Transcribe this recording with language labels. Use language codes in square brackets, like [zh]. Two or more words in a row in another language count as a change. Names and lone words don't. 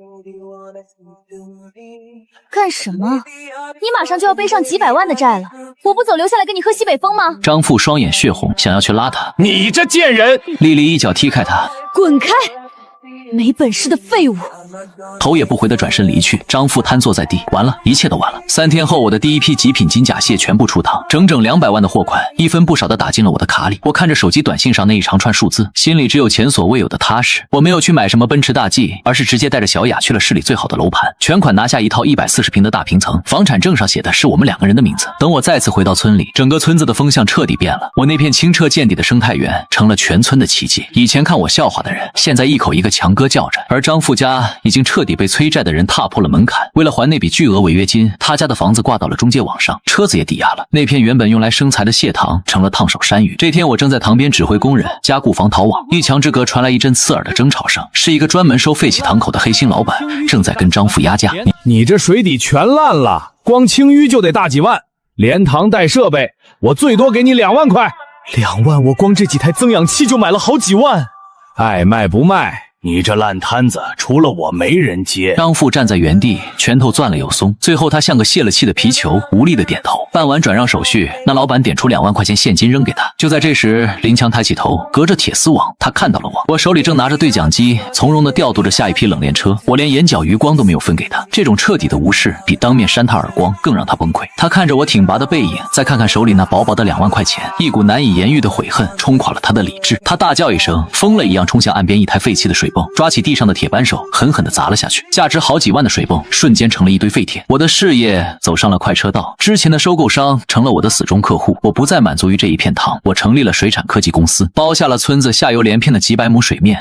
[zh] 幹什麼？你馬上就要背上幾百萬的債了，我不走留下來跟你喝西北風嗎？張父雙眼血紅，想要去拉他。你這賤人！麗麗一腳踢開他，滾開！ 沒本事的廢物！頭也不回的轉身離去。張富癱坐在地，完了，一切都完了。3天後，我的第一批極品金甲蟹全部出膛，整整200萬的貨款，一分不少的打進了我的卡裡。我看着手機短信上那一長串數字，心裡只有前所未有的踏實。我沒有去買什麼奔馳大 G， 而是直接帶着小雅去了市裡最好的樓盤，全款拿下一套140平的大平層，房產證上寫的是我們2個人的名字。等我再次回到村裡，整個村子的風向徹底變了。我那片清澈見底的生態園成了全村的奇蹟。以前看我笑話的人，現在一口一個強哥叫着。而張富家已經徹底被催債的人踏破了門檻。為了還那筆巨額違約金，他家的房子掛到了中介網上，車子也抵押了。那片原本用來生財的蟹塘成了燙手山芋。這天我正在塘邊指揮工人加固防逃網，一牆之隔傳來一陣刺耳的爭吵聲，是一個專門收廢棄塘口的黑心老板正在跟張富压價。你這水底全爛了，光清淤就得大幾萬，連塘帶設備，我最多給你2萬塊。 2万，我光這幾台增氧器就買了好幾萬。愛賣不賣，你這爛摊子，除了我沒人接。张富站在原地，拳头攥了又松，最後他像个泄了气的皮球，无力的點頭。辦完轉讓手續，那老板點出2萬塊錢現金扔給他。就在這時，林強抬起頭，隔着鐵絲網，他看到了我。我手裡正拿着對講機，從容地調度着下一批冷鏈車。我連眼角餘光都沒有分給他，這種徹底的無視，比當面扇他耳光更讓他崩潰。他看着我挺拔的背影，再看看手裡那薄薄的2萬塊錢，一股難以言喻的悔恨衝垮了他的理智。他大叫一聲，瘋了一樣衝向岸邊一台廢棄的水泵，抓起地上的鐵扳手，狠狠地砸了下去。價值好幾萬的水泵瞬間成了一堆廢鐵。我的事業走上了快車道，之前的收購商成了我的死忠客戶。我不再滿足於這一片塘，我成立了水產科技公司，包下了村子下游連片的幾百畝水面。